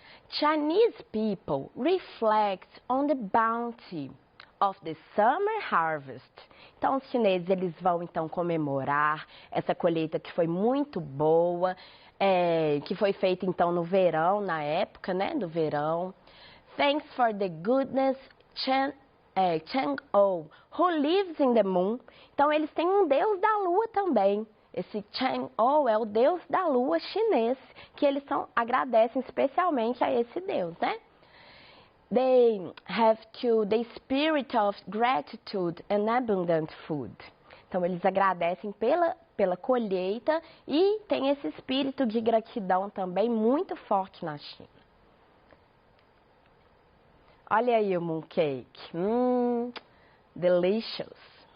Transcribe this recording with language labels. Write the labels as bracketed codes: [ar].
[en] Chinese people reflect on the bounty of the summer harvest. [pt] Então, os chineses eles vão então comemorar essa colheita que foi muito boa, que foi feita então no verão, na época, né, do verão. [en] Thanks for the goodness, Chang'o, who lives in the moon. [pt] Então, eles têm um deus da lua também. Esse Chang'o é o deus da lua chinês, que eles agradecem especialmente a esse deus, né? [en] They have the spirit of gratitude and abundant food. [pt] Então, eles agradecem pela colheita e tem esse espírito de gratidão também muito forte na China. Olha aí o mooncake. Delicious.